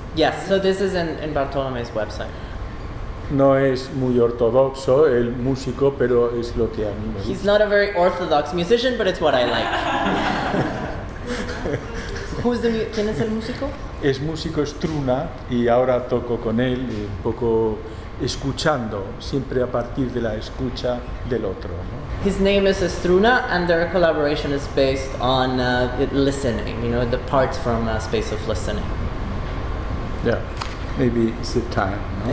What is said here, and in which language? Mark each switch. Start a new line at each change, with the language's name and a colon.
English: Yes, so this is in Bartolome's website.
Spanish: No es muy ortodoxo el músico, pero es lo que a mí me gusta.
English: He's not a very orthodox musician, but it's what I like.
Spanish: ¿Quién es el músico? Es músico Struna y ahora toco con él un poco escuchando, siempre a partir de la escucha del otro, ¿no?
English: His name is Struna, and their collaboration is based on listening, the parts from Space of Listening. Yeah, maybe it's the time, no?